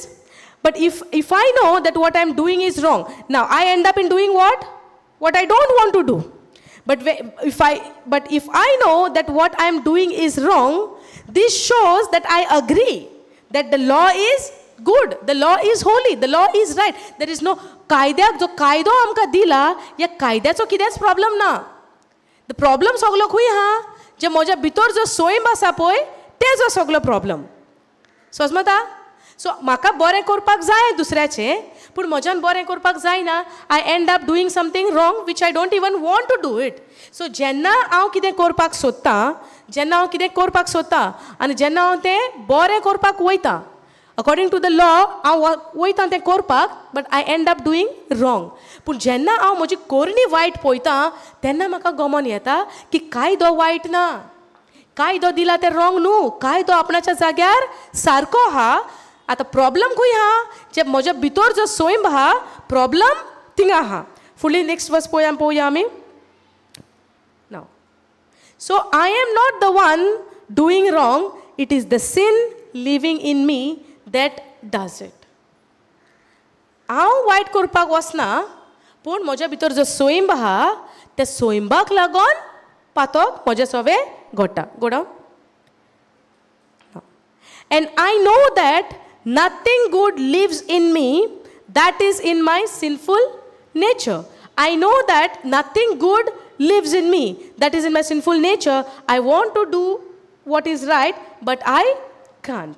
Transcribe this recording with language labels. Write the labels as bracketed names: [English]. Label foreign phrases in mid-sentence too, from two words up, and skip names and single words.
[English] But if I know that what I am doing is wrong, now I end up in doing what? What I don't want to do. But if I know that what I am doing is wrong, this shows that I agree that the law is good, the law is holy, the law is right. There is no [Konkani] कायद्याक जो कायदो आमकां दिला, ह्या कायद्याचो कितेंच प्रॉब्लम ना. [English] the problem [Konkani] सगलो खंय आहा? जे म्हज्या भितर जो सोयंब आसा पळय, तेजो सगलो प्रॉब्लम. समजता? सो म्हाका बरें करपाक जाय दुसऱ्याचें, पूण म्हज्यान बरें करपाक जायना. [English] I end up doing something wrong which I don't even want to do it. [Konkani] सो जेन्ना हांव कितें करपाक सोदतां, आनी जेन्ना हांव तें बरें करपाक वयतां, [English] according to the law [Konkani] हांव वयतां तें करपाक, [English] but I end up doing wrong. [Konkani] पूण जेन्ना हांव म्हजी करणी वायट पळयतां, तेन्ना म्हाका गमन येता की कायदो वायट ना, कायदो दिला तें रॉंग न्हू, कायदो आपणाच्या जाग्यार सारको आहा. आतां प्रॉब्लम खंय आहा? जे म्हज्या भितर जो सोयंब आहा, प्रॉब्लम थिंगा आहा. फुडली [English] next verse [Konkani] पळोवया आमी. [English] now, so I am not the one doing wrong, it is the sin living in me that does it. [Konkani] हांव वायट करपाक वचना, पूण म्हज्या भितर जो सोयंब आहा, त्या सोयंबाक लागून पातक म्हजें सवें घडटा. [English] go down. And I know that nothing good lives in me, that is in my sinful nature. I know that nothing good lives in me, that is in my sinful nature. I want to do what is right, but I can't.